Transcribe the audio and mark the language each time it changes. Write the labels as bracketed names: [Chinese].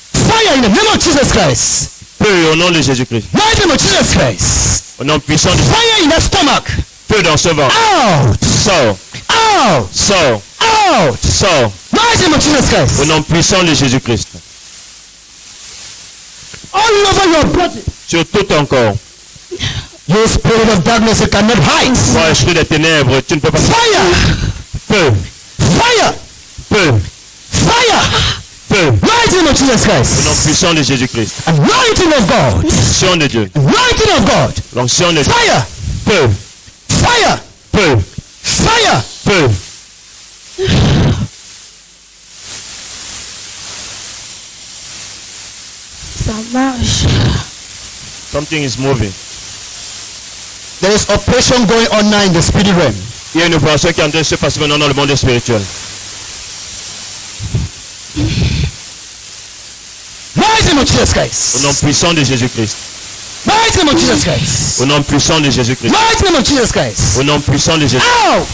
[English] Fire in the name of Jesus Christ. [French] Feu au nom de Jésus-Christ. [English] Mighty name of Jesus Christ. [French] Au nom puissant de [English] Fire in the stomach. [French] feu dans ce ventre. [English] Out. [French] Sors, [English] Out. [French] sors, [English] Out. [French] sors. [English] Mighty name of Jesus Christ. [French] Au nom puissant de Jésus-Christ. [English] All over your body. [French] Sur tout ton corps. [English] You spirit of darkness, you cannot hide. [French] Toi, esprit des ténèbres, tu ne peux pas. [English] Fire. [French] Feu, [English] Fire. [French] feu, [English] Fire. [French] feu. [English] Mighty name of Jesus [French] Au nom [English] Christ. [French] puissant de Jésus-Christ. [English] Anointing of God. [French] L'onction de Dieu. [English] Anointing of God. [French] L'onction de Dieu. [English] Fire. [French] Feu, [English] Fire. [French] feu, [English] Fire. [French] feu. Ça marche. [English] Something is moving. There is operation going on now in the spirit realm. [French] Il y a une opération qui est en train de se passer maintenant dans le monde spirituel. [English] Mighty name of Jesus [French] Au [English] Christ. [French] nom puissant de Jésus-Christ. [English] Mighty name of Jesus Christ. [French] Au nom puissant de Jésus-Christ. [English] Mighty name of Jesus Christ. [French] Au nom puissant de Jésus. [English] Out.